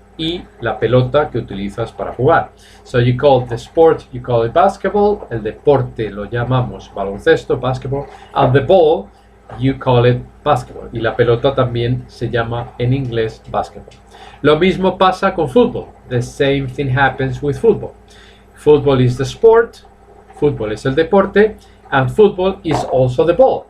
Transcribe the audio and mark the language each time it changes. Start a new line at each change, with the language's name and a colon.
Spanish: y la pelota que utilizas para jugar.
English: So you call the sport, you call it basketball.
Spanish: El deporte lo llamamos baloncesto,
English: basketball. And the ball, you call it basketball.
Spanish: Y la pelota también se llama en inglés basketball. Lo mismo pasa con fútbol.
English: The same thing happens with football. Football is the sport.
Spanish: Fútbol es el deporte.
English: And football is also the ball.